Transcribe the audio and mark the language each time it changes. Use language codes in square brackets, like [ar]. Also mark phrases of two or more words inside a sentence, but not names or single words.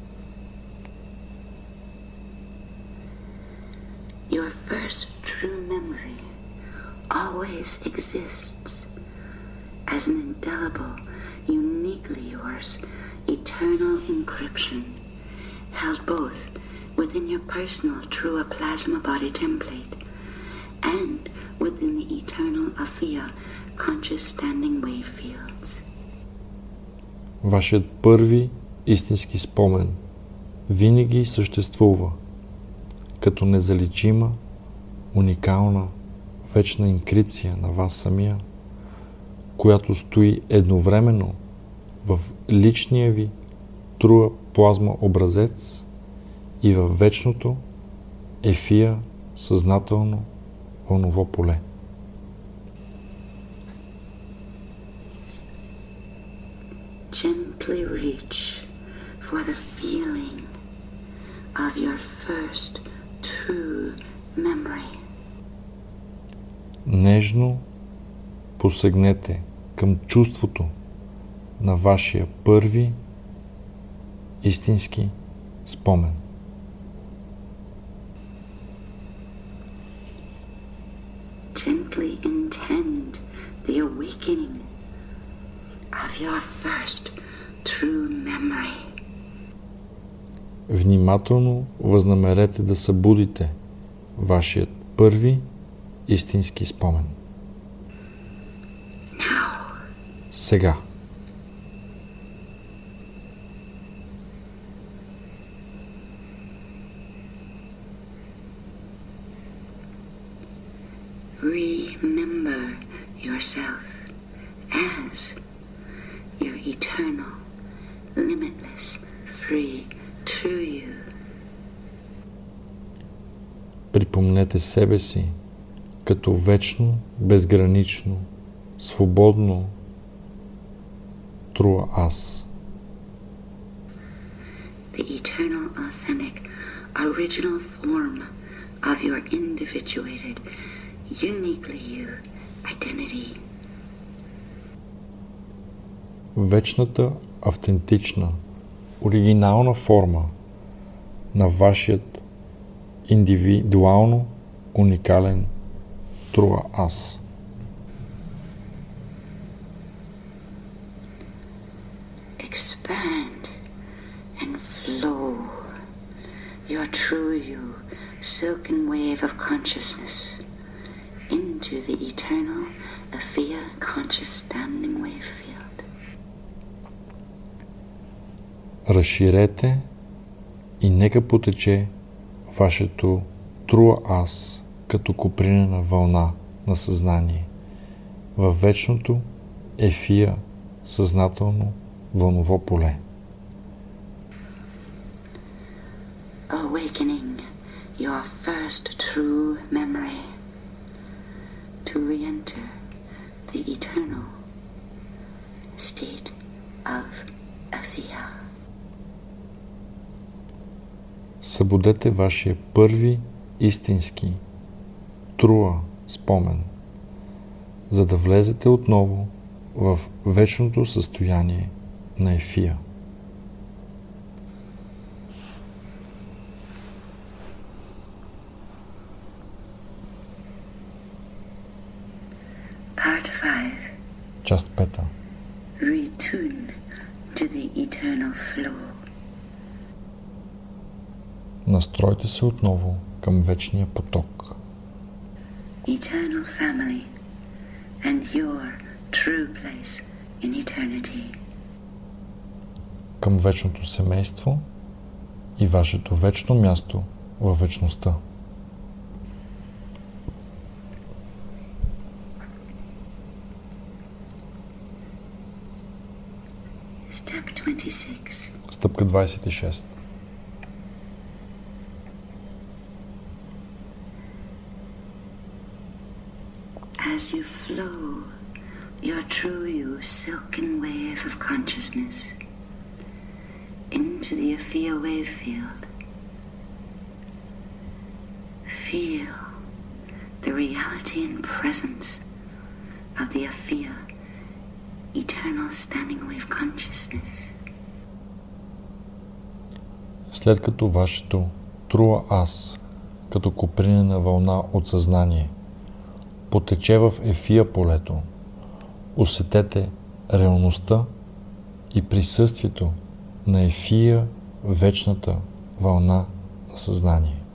[en] Your first true memory always exists as an indelible, uniquely yours, eternal encryption, held both within your personal Trua plasma body template and within the eternal Afia conscious standing wave fields. [bg] Вашият първи истински спомен винаги съществува като незаличима, уникална, вечна инкрипция на вас самия, която стои едновременно в личния ви Труа плазма образец и във вечното Ефия съзнателно вълново поле. [en] Gently reach for the feeling of your first true memory. [bg] Нежно посегнете към чувството на вашия първи истински спомен. [en] Gently intend the awakening of your first true memory. [bg] Внимателно възнамерете да събудите вашият първи истински спомен. [en] Now. [bg] Сега. [en] Remember yourself as your eternal, limitless, free, true you. [bg] Припомнете себе си като вечно, безгранично, свободно Труа Аз. [en] The eternal, authentic, original form of your individuated, uniquely you identity. [bg] Вечната, автентична, оригинална форма на вашият индивидуално уникален Труа Аз. [en] Expand and flow your true you, silken wave of consciousness into the eternal Afia conscious standing wave field. [bg] Разширете и нека потече вашето Труа Аз като копринена вълна на съзнание във вечното Ефия съзнателно вълново поле. [en] Awakening your first true memory to re-enter the eternal state of Afia. [bg] Събудете вашия първи истински Труа спомен, за да влезете отново в вечното състояние на Ефия. [en] Part 5. [bg] Част 5. [en] Retune to the eternal flow. [bg] Настройте се отново към вечния поток. [en] Eternal family and your true place in eternity. [bg] Към вечното семейство и вашето вечно място във вечността. [en] Step 26. [bg] Стъпка 26. [en] As you flow your true you silken wave of consciousness into the Afia wave field, feel the reality and presence of the Afia eternal standing wave consciousness. [bg] След като вашето Труа Аз, като копринена вълна от съзнание, потече в ефия полето, усетете реалността и присъствието на ефия, вечната вълна на съзнание.